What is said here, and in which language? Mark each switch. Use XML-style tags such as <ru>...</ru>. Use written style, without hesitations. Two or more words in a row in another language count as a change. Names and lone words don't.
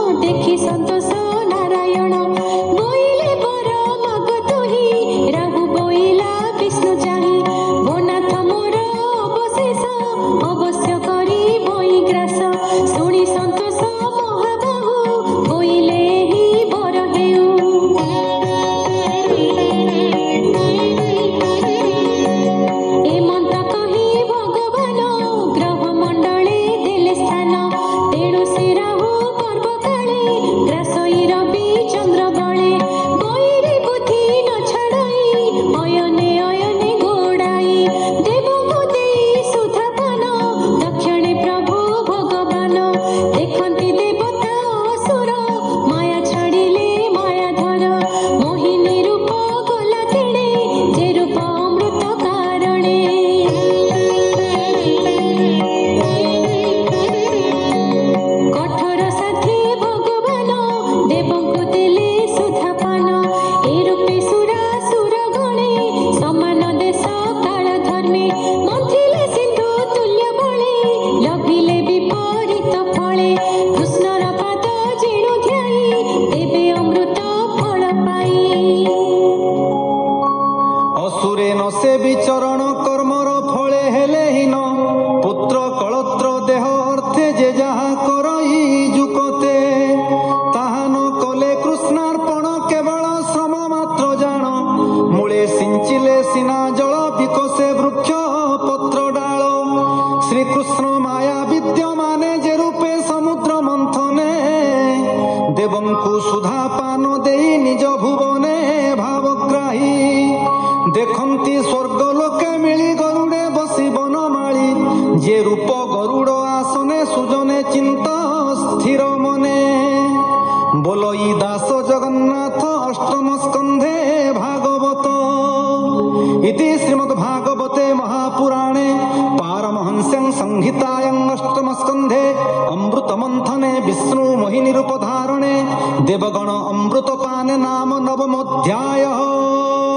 <or>ଦେଖି ସନ୍ତୋଷ ନାରାୟଣ ବୋଇଲେ ବର ମଗ ତୁହି ରାହୁ ବୋଇଲା ବିଷ୍ଣୁ ଚାହି ବୋନାଥ ମୋର ଅବଶେଷ ଅବଶ୍ୟ କରି ବୋଇ ଗ୍ରାସ ଶୁଣି ସନ୍ତୋଷ ମହାବାହୁ ବୋଇଲେ ହି ବର ହେଉ ଏ ମନ୍ତ୍ର କହି ଭଗବାନ ଗ୍ରହ ମଣ୍ଡଳେ ଦେଲେ ସ୍ଥାନ ତେଣୁ ସେ ରାହୁ ପର୍ବ କାଳେ ଗ୍ରାସଇ ରବି ଚନ୍ଦ୍ର ବଳେ ବଇରେ ବୁଦ୍ଧି ନ ଛାଡ଼ଇ ଅୟନେ ଅୟନେ ଗୋଡ଼ାଇ ଦେବକୋ ଦେଇ ସୁଧାପାନ ଦକ୍ଷିଣେ ପ୍ରଭୁ ଭଗବାନ ଦେଖନ୍ତି ଦେବତା ଅସୁର ମାୟା ଛାଡ଼ିଲେ ମାୟାଧର ମୋହିନୀ ରୂପ ଗଲା ତେଣେ ଜେ ରୂପ ଅମୃତ କାରଣେ କଠୋର ସାଥୀ ଭଗବାନ ଦେବଙ୍କୁ ଦେଲେ ସୁଧାପାନ ଏ ରୂପେ ସୁରାସୁର ଗଣେ ସମାନ ଦେଶ କାଳ ଧର୍ମେ ମନ୍ଥିଲେ ସିନ୍ଧୁ ତୁଲ୍ୟ ବଳେ ଲଭିଲେ ବିପରୀତ ଫଳେ କୃଷ୍ଣର ପାଦ ଜେଣୁ ଧ୍ୟାଇ ଦେବେ ଅମୃତ ଫଳ ପାଇ ଅସୁରେ ନ ସେ ବିଚରଣ କର୍ମର ଫଳେ ହେଲେ ହୀନ ପୁତ୍ର କଳତ୍ର ଦେହ ଅର୍ଥେ ଜେ ଜାହା କରଇ ଜୁକତେ ତାହା ନ କଲେ କୃଷ୍ଣାର୍ପଣ କେବଳ ଶ୍ରମ ମାତ୍ର ଜାଣ ମୂଳେ ସିଞ୍ଚିଲେ ସିନା ଜଳ ବିକଶେ ବୃକ୍ଷ ପତ୍ର ଡାଳ ଶ୍ରୀକୃଷ୍ଣ ମାୟା ବିଦ୍ୟମାନେ ଜେ ରୂପେ ସମୁଦ୍ର ମନ୍ଥନେ ଦେବଙ୍କୁ ସୁଧା ପାନ ଦେଇ ନିଜ ଭୁବନେ ଭାବଗ୍ରାହୀ ଦେଖନ୍ତି ସ୍ୱର୍ଗ ଲୋକେ ମିଳି ଗରୁଡ଼େ ବସି ବନମାଳୀ ଜେ ରୂପ ଗରୁଡ଼ ଆସନେ ସୁଜନେ ଚିନ୍ତା ସ୍ଥିର ମନେ ବୋଲଇ ଦାସ ଜଗନ୍ନାଥ ଅଷ୍ଟମ ସ୍କନ୍ଧେ ଭାଗବତ</or> <sa>इति श्रीमद्भागवते महापुराणे पारमहंस्यं संहितायां अष्टम स्कंधे अमृत मंथने विष्णु मोहिनी रूप धारणे देवगण अमृतपाने नाम नवमोऽध्यायः।</sa>